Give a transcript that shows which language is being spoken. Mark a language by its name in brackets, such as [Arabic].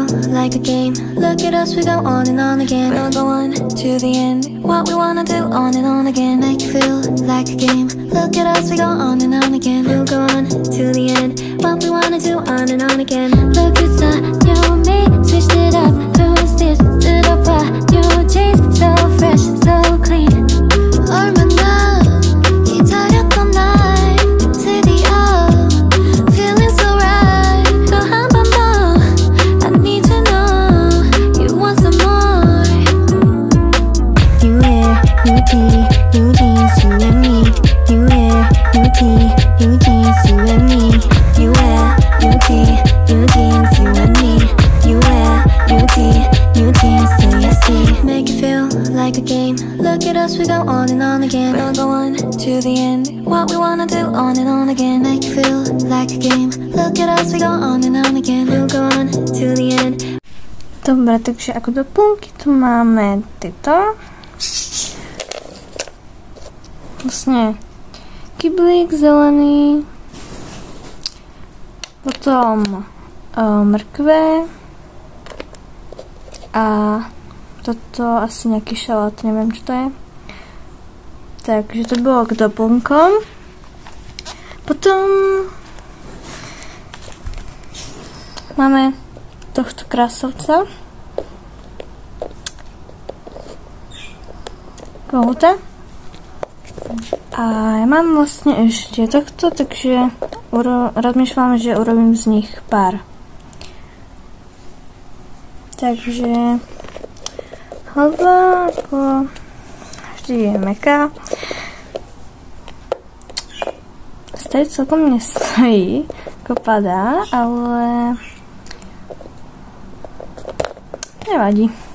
[English] Like a game, look at us, we go on and on again. We'll go on to the end, what we wanna do on and on again. Make you feel like a game, look at us, we go on and on again. We'll go on to the end, what we wanna do on and on again. Look at the you and me, switched it up. Who's this? Did I buy your jeans? So fresh, so clean. [Korean] 얼마나 기다렸던 날 드디어 [English] feeling so right. [Korean] 또 한 번 더 [English] I need to know you want some more. You wear new tee, new jeans, you and me. You wear new tee, new jeans, you and me. You wear new tee, new jeans, you and me. You wear new tee, new jeans, do you see? Make it feel like a game. Look at us, we go on and on again. We'll go on to the end, what we wanna do on and on again. Make it feel like a game. Look at us, we go on and on again. We'll go on to the end. [Slovak] Dobre, takže ako doplnky tu máme tyto. Vlastne kyblík zelený, potom mrkve a toto asi nejaký šalát, neviem čo to je. Takže to bolo k doplnkom. Potom máme tohto krásovca. Kohúta. A ja mám vlastne ešte tohto, takže rozmýšľam, že urobím z nich pár. Takže hlava ako vždy je mäkká. Stojí celkom nestojí, ako padá, ale nevadí.